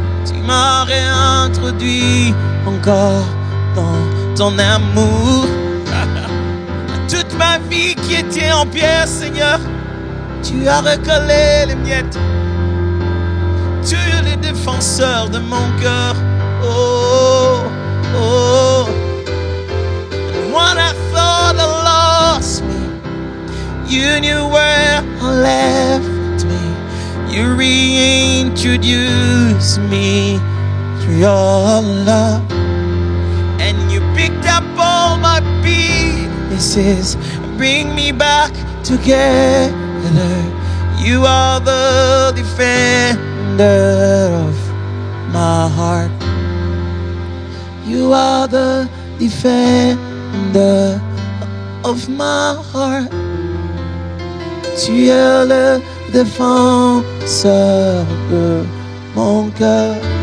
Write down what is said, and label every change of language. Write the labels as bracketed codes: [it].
[fr] Tu m'as réintroduit encore dans ton amour. Toute ma vie qui était en pierre, Seigneur, tu as recollé les miettes. Tu es le défenseur de mon cœur. Oh, oh. [en] And when I thought I lost me, you knew where I left me. You reintroduced me through your love. And you picked up all my pieces and bring me back together. You are the defender of my heart. You are the defender of my heart. [fr] Tu es le défenseur de mon cœur.